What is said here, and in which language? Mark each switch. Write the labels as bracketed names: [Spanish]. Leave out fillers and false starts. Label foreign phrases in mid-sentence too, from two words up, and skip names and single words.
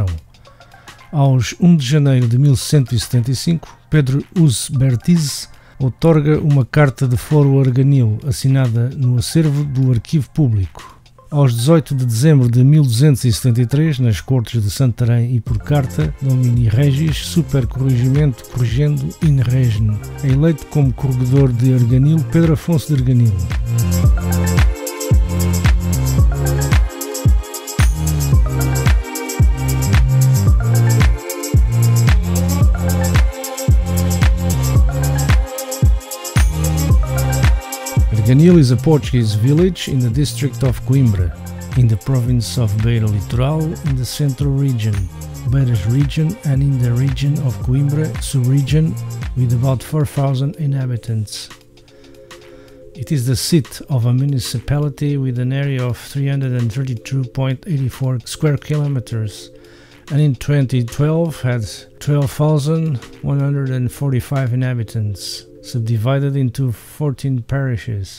[Portuguese] Aos 1 de janeiro de 1175, Pedro Uzbertiz outorga uma carta de foro Arganil, assinada no acervo do Arquivo Público. Aos 18 de dezembro de 1273, nas Cortes de Santarém e por carta, [Latin] domini regis, supercorrigimento corrigendo in regno, [Portuguese] é eleito como corregedor de Arganil Pedro Afonso de Arganil. [English] Arganil is a Portuguese village in the District of Coimbra, in the province of Beira Litoral, in the Centro region, Beiras Region, and in the Region of Coimbra sub-region, with about 4,000 inhabitants. It is the seat of a municipality with an area of 332.84 square kilometers, and in 2012 had 12,145 inhabitants, subdivided into 14 parishes.